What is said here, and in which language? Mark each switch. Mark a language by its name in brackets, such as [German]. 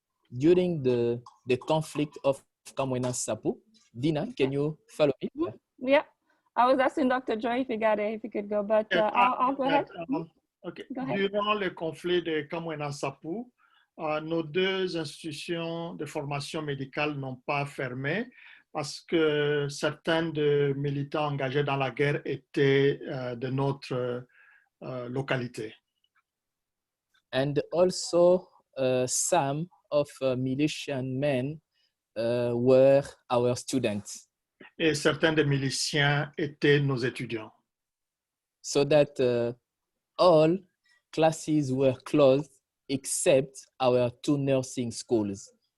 [English] During the conflict of Kamwena Sapo, Dina, can you follow me? Yeah, I was asking Dr. Joy if he could go, but I'll go ahead. Okay. Go ahead. [French] Durant le conflit de Kamwena Sapo, nos 2 institutions de formation médicale n'ont pas fermé parce que certains de militants engagés dans la guerre étaient de notre localité. [English] And also some of militian men were our students. [French] Et certains des miliciens étaient nos étudiants. [English] So that all classes were closed except our 2 nursing schools.